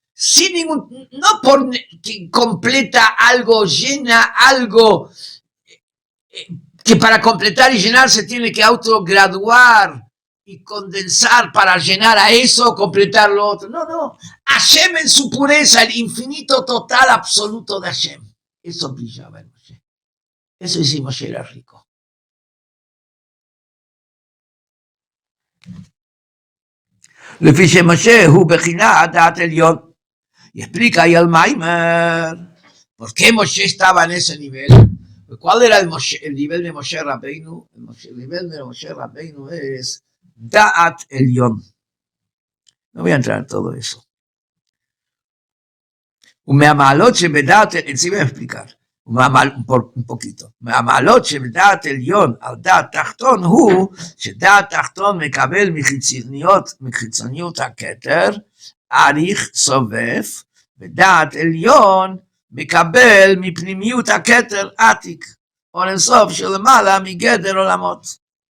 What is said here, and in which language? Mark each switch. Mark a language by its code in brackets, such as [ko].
[es] sin ningún, no por que completa algo, llena algo, que para completar y llenar se tiene que autograduar y condensar para llenar a eso, completar lo otro. No. Hashem en su pureza, el infinito total absoluto de Hashem. Eso brillaba en Moshe. Eso hicimos Moshe era rico. [he] לפי שמשה הוא בחינת דעת עליון. [es] Y explica ahí el Maimer por qué Moshe estaba en ese nivel. ¿Cuál era el nivel de Moshe Rabbeinu? El nivel de Moshe Rabbeinu es Da'at Elyon. No voy a entrar en todo eso. [he] ומהמעלות שבדעת, [es] encima voy a explicar, un poquito. [he] מהמעלות שבדעת עליון על דעת תחתון הוא שדעת תחתון מקבל מחיצוניות הכתר, אריך סובב, ודעת עליון מקבל מפנימיות הכתר עתיק, או אינסוף שלמעלה מגדר עולמות.